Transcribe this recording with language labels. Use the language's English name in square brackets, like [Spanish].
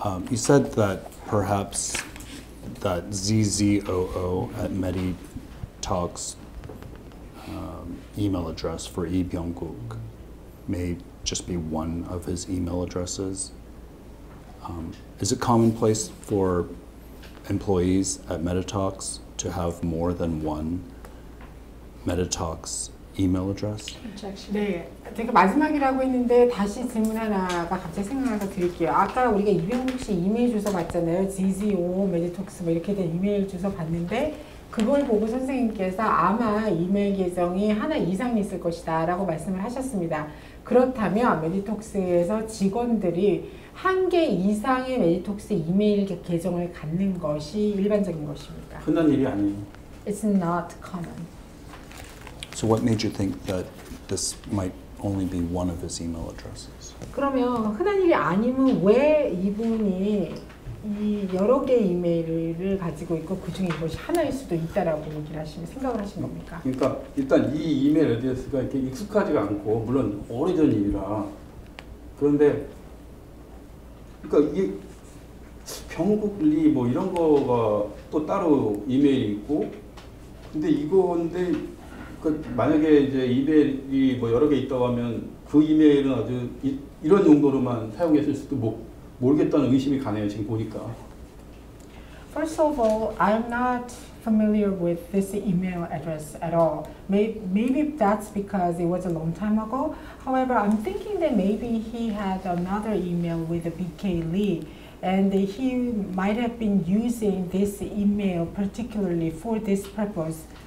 [English] You said that perhaps that ZZOO at BOTOX email address for Lee Byung-guk may just be one of his email addresses. Is it commonplace for employees at BOTOX to have more than one BOTOX email address? [Korean] 네, 제가 마지막이라고 했는데 다시 질문 하나가 갑자기 생각나서 드릴게요. 아까 우리가 이병국 씨 이메일 주소 봤잖아요. ZZO, BOTOX 뭐 이렇게 된 이메일 주소 봤는데 그걸 보고 선생님께서 아마 이메일 계정이 하나 이상 있을 것이다 라고 말씀을 하셨습니다. 그렇다면 BOTOX에서 직원들이 한 개 이상의 BOTOX 이메일 계정을 갖는 것이 일반적인 것입니다. 흔한 일이 아니에요. [English] It's not common. So what made you think that this might only be one of his email addresses? [Korean] 그러면 흔한 일이 아니면 왜 이분이 이 여러 개의 이메일을 가지고 있고 그 중에 이것이 하나일 수도 있다라고 얘기를 하시면 생각을 하신 겁니까? 그러니까 일단 이 이메일 어드레스가 이렇게 익숙하지가 않고 물론 오래전 일이라 그런데 그러니까 이게 병국리 뭐 이런 거가 또 따로 이메일이 있고 근데 이건데 그 만약에 이제 이메일이 뭐 여러 개 있다고 하면 그 이메일은 아주 이런 용도로만 사용했을 수도 모르겠다는 의심이 가네요 지금 보니까. [English] First of all, I'm not familiar with this email address at all. Maybe that's because it was a long time ago. However, I'm thinking that maybe he had another email with BK Lee, and he might have been using this email particularly for this purpose.